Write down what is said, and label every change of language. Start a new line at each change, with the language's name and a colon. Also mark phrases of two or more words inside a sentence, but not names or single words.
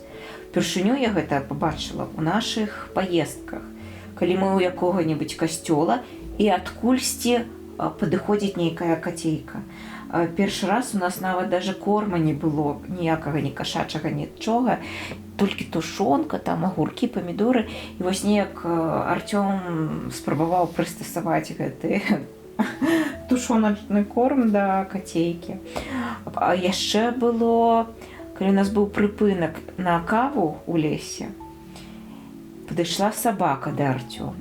Belarusian: Упершыню я гэта пабачыла ў нашых паездках, калі мы ў якога-небудзь касцёла і адкульсьці падыходзіць нейкая кацейка. Першы раз у нас нават
Russian: даже корма не было,
Belarusian: ніякага ні кашачага, нічога, толькі тушонка, там агуркі, памідоры. І вось неяк Арцём спрабаваў прыстасаваць гэты тушоначны корм да кацейкі. А яшчэ было, калі у нас быў прыпынак на каву ў лесе, падышла сабака да Арцёма.